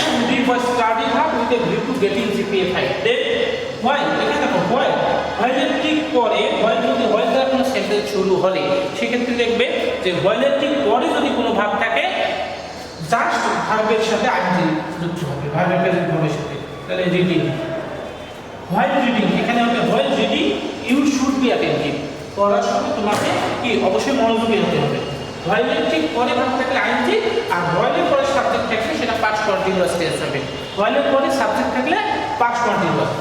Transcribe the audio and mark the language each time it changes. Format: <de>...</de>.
<en>We was studied hard with a view to getting GPA 5.</en> <bn>Then while এখানে দেখো while এর ঠিক পরে while যদি while দ্বারা কোনো সেন্টেন্স শুরু হলে সেক্ষেত্রে দেখবে যে while এর ঠিক পরে যদি কোনো ভাব থাকে জাস্ট ভার্বের সাথে আইএনজি যুক্ত হবে, ভার্বের প্রেজেন্ট ভার্বের সাথে। তাহলে রিডিং, while reading এখানে হবে</bn> <en>while reading you should be attentive।</en> <bn>পড়ার সময় তোমাকে কি অবশ্যই মনোযোগী হতে হবে। while এর ঠিক পরে ভাব থাকলে আইএনজি, আর while এর পরে সাবজেক্ট থাকলে সেটা পাস্ট কন্টিনিউয়াস টেন্স হবে। while এর পরে সাবজেক্ট থাকলে পাস্ট কন্টিনিউয়াস।</bn>